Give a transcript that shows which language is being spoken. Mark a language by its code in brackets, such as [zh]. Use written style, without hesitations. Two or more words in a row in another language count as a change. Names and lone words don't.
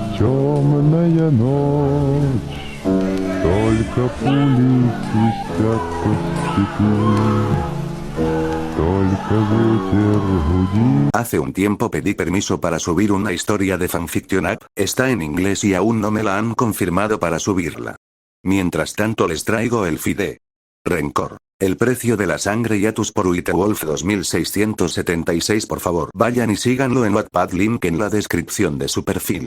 [ru] Темная ночь, только пули свистят по степи, только ветер гудит. [es] Hace un tiempo pedí permiso para subir una historia de [en] fanfiction app, [es] está en inglés y aún no me la han confirmado para subirla. Mientras tanto les traigo el feed de Rencor. El precio de la sangre Yatus por Wolf 2676. Por favor vayan y síganlo en Wattpad, link en la descripción de su perfil.